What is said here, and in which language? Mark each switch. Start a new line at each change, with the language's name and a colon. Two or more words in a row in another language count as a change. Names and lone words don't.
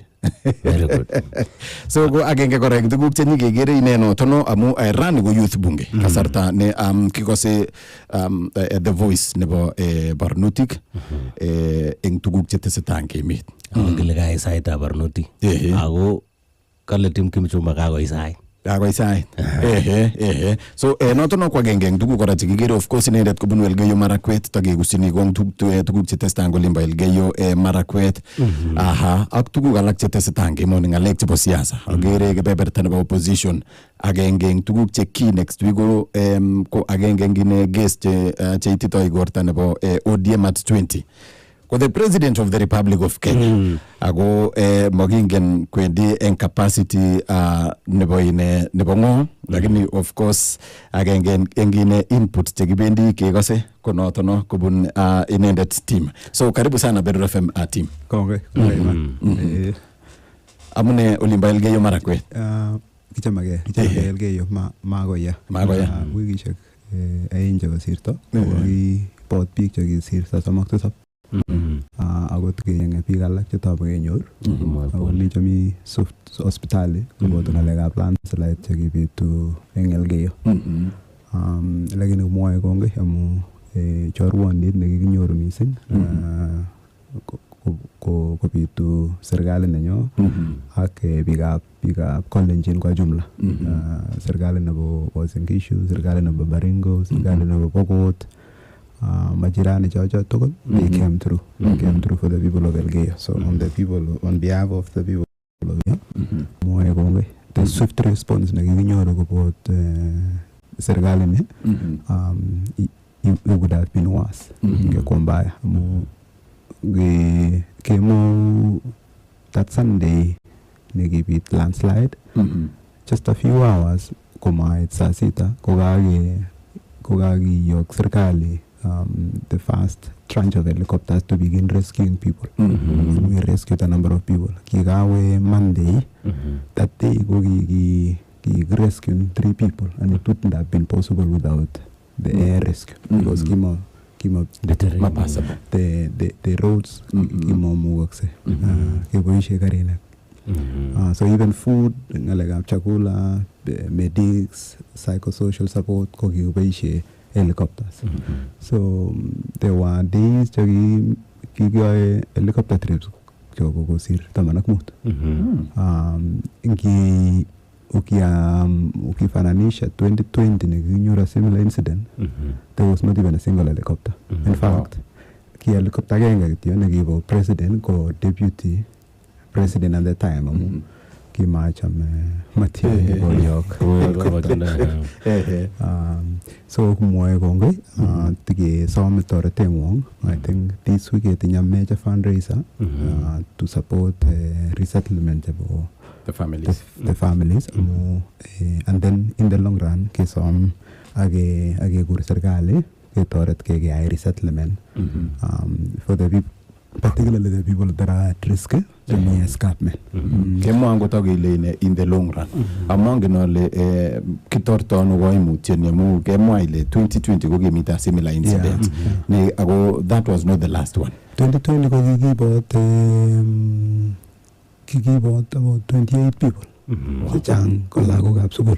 English: Very good.
Kalenjin: So ko agenge kora eng tuguk chenyikekere ine notono amu rani ko youth bunge kasarta ne kikose
English: the voice
Kalenjin: nebo barnotik eng tuguk chetesetai eng emet. Kile kai saitab barnotik. Ako kale Tim Kimchumba kakoi sait. Kakoi sait. So notono ko agenge eng tuguk kora chekikere
English: of course
Kalenjin: inendet kobunu Elgeyo Marakwet takekusini kong tuguk chetesetai eng olimbo Elgeyo Marakwet. Aha, ak tuguk alak chetesetai eng emoni ngalek chebo siasa. Agere kebeberta nebo opposition agenge eng tuguk che key
English: next week
Kalenjin: ko agenge eng ine guest cheititoi igorta nebo ODM at 20. Ko
English: the president of the Republic of Kenya
Kalenjin: ako magingen kwendi en capacity nebo ine nebo ngo lakini
English: of course
Kalenjin: agenge engine input chekibendi kekose ko notono kobun inendet team.
Swahili: So karibu sana Berur FM team.
Kalenjin: Kongoi. Amune olimba Elgeyo Marakwet. Kichamage Elgeyo magoya wikishek aeng chekosirto kokibot biik chekisirto 37 akot keyenge biik alak chetobo kenyor ako mi chemi hospitali koboto ng'alekab landslide chekibitu eng Elgeyo. Lakini komwoe kongoi amu chorwandit nekikinyoru mising kobitu serikali nenyo ak biikab Kalenjin
Swahili: kwa jumla.
Kalenjin: Serikali nebo Uasin Gishu, serikali nebo Baringo, serikali nebo Pokot, majirani chocho tugul
English: they came through for the people of Elgeyo. So on behalf of the people of Elgeyo
Kalenjin: mwoe kongoi
English: the swift response
Kalenjin: nekikinyoru kobot serikali ni
English: it would have been worse
Swahili: ingekuwa mbaya
Kalenjin: amu kemo
English: that Sunday
Kalenjin: nekibit landslide
English: just a few hours
Kalenjin: komait saa sita kokakiyok serikali
English: the first tranche of helicopters to begin rescuing people. We rescued a number of people. Kikawe Monday, that day rescued 3 people, and it wouldn't have been possible without the air rescue because the roads
Kalenjin: kimo mugakse keboishe karinak.
English: So even food, ngalekab chakula, medics, psychosocial support
Kalenjin: ko kikoboishe
English: helicopters. So there were days
Kalenjin: kikiyoe helicopter trips choko kosir
English: 15.
Swahili: Ukifananisha 2020 nekinyoru
English: a similar incident, there was not even a single helicopter. In fact,
Kalenjin: ki helicopter agenge kityo nekibo president ko
English: deputy president at the time
Kalenjin: kimacham Mathieu Boyok. So kumwoe kongoi tikesome toretengwong.
English: I think this week etinye major fundraiser to support resettlement of the families. And then in the long run
Kalenjin: kesom agekur serikali ketoret kekeyai
English: resettlement for the people, particularly the people that are at risk
Kalenjin: chemi escarpment. Kemwa ngotok ile
English: in the long run
Kalenjin: amongen ole kitorto ano koimutieni amu kemwa ile 2020 ko kimita
English: similar incident
Kalenjin: ne ako
English: that was not the last one.
Kalenjin: 2020 ko kikibot
English: about 28 people
Kalenjin: chechang ko lagokab sukul.